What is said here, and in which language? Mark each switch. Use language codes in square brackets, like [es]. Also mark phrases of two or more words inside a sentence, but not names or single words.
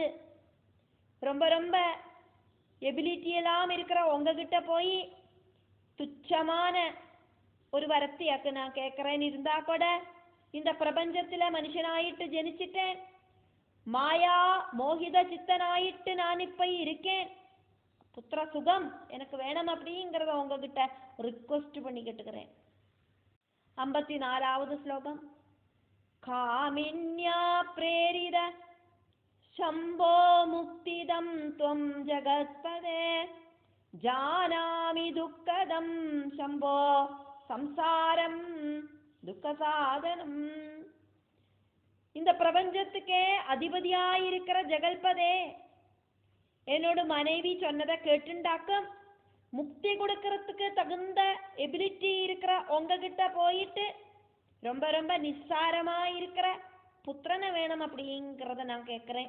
[ta] ரொம்ப ரொம்ப எபிலிட்டி எல்லாம் இருக்கிற உங்ககிட்ட போய் துச்சமான ஒரு வரத்தியாக்கு நான் கேட்கிறேன்னு இருந்தா கூட, இந்த பிரபஞ்சத்துல மனுஷனாயிட்டு ஜனிச்சிட்டேன், மாயா மோகித சித்தனாயிட்டு நான் இப்ப இருக்கேன், புத்திர சுகம் எனக்கு வேணும் அப்படிங்கிறத உங்ககிட்ட ரிக்வெஸ்ட் பண்ணி கேட்டுக்கிறேன். [sa] 54வது ஸ்லோகம். कामिन्या प्रेरित शम्भो मुक्तिदं त्वं जगत्पदे जानामि दुःखदं शम्भो संसारं दुःखसाधनं. [ta] இந்த பிரபஞ்சத்துக்கே அதிபதியாயிருக்கிற ஜெகல்பதே, என்னோட மனைவி சொன்னதை கேட்டுண்டாக்கும் முக்தி கொடுக்கறதுக்கு தகுந்த எபிலிட்டி இருக்கிற உங்ககிட்ட போயிட்டு ரொம்ப ரொம்ப நிஸ்சாரமா இருக்கிற புத்திரனை வேணும் அப்படிங்கிறத நான் கேட்கிறேன்.